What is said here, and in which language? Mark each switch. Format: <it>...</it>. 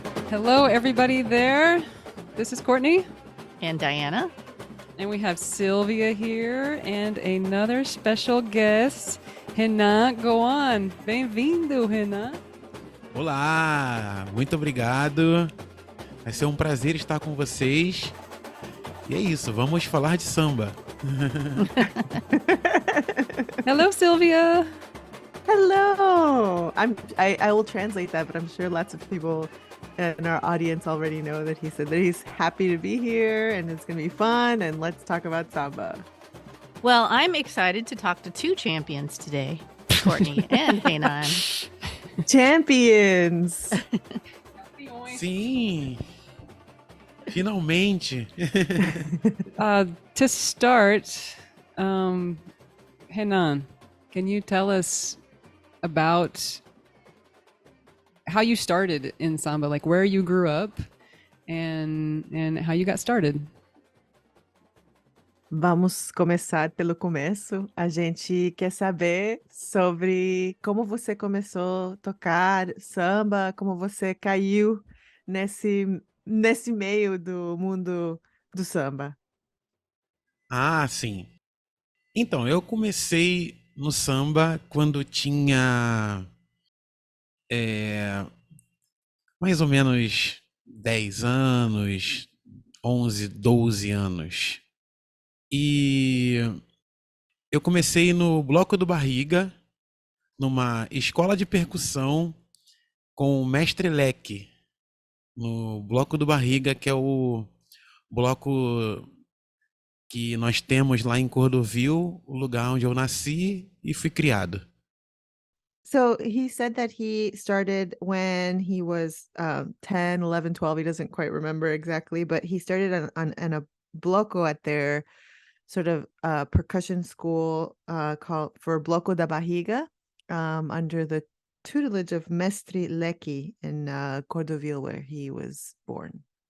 <en>Hello, everybody there. This is Courtney. And Diana. And we have Sylvia here and another special guest, Renan Gohan.</en> <pt>Bem-vindo, Renan. Olá, muito obrigado. Vai ser um prazer estar com vocês. E é isso, vamos falar de samba.</pt> <en>Hello, Sylvia. Hello. I will translate that, but I'm sure lots of people in our audience already know that he said that he's happy to be here and it's going to be fun and let's talk about samba. Well, I'm excited to talk to two champions today, Courtney and Renan. Champions!</en> <pt>Sim, finalmente.</pt> <en>To start, Renan, can you tell us about how you started in samba, like where you grew up and how you got started?</en> <pt>Vamos começar pelo começo. A gente quer saber sobre como você começou a tocar samba, como você caiu nesse meio do mundo do samba. Ah, sim. Então, eu comecei no samba quando tinha mais ou menos 10 anos, 11, 12 anos. E eu comecei no Bloco do Barriga, numa escola de percussão com o mestre Leque, no Bloco do Barriga, que é o bloco que nós temos lá em Cordovil, o lugar onde eu nasci e fui criado.</pt> <en>So he said that he started when he was 10, 11, 12. He doesn't quite remember exactly, but he started on a bloco at their sort of percussion school called for Bloco da Barriga under the tutelage of Mestre Leque in Cordovil, where he was born.</en>